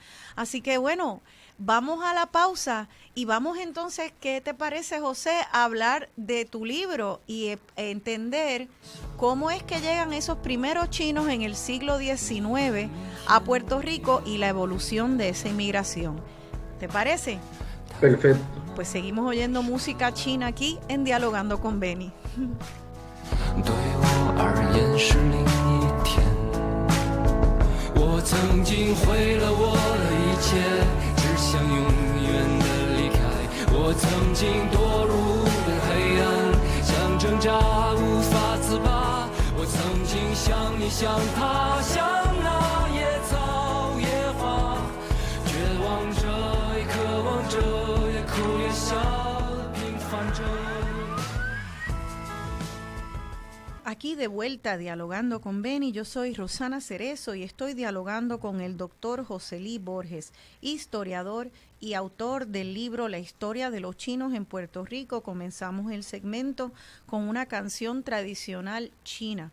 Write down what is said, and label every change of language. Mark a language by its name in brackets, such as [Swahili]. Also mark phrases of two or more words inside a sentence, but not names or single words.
[Spanish] Así que bueno, vamos a la pausa y vamos entonces, ¿qué te parece, José, a hablar de tu libro y entender cómo es que llegan esos primeros chinos en el siglo XIX a Puerto Rico y la evolución de esa inmigración? ¿Te parece? Perfecto. Pues seguimos oyendo música china aquí en Dialogando con Benny. [Chinese] 对我而言是另一天，我曾经毁了我的一切，只想永远的离开。我曾经堕入了黑暗，想挣扎无法自拔。我曾经像你像他，像那野草野花，绝望着也渴望着，也哭也笑，平凡着。 [Spanish] Aquí de vuelta dialogando con Benny, yo soy Rosana Cerezo y estoy dialogando con el doctor Joselí Borges, historiador y autor del libro La historia de los chinos en Puerto Rico. Comenzamos el segmento con una canción tradicional china.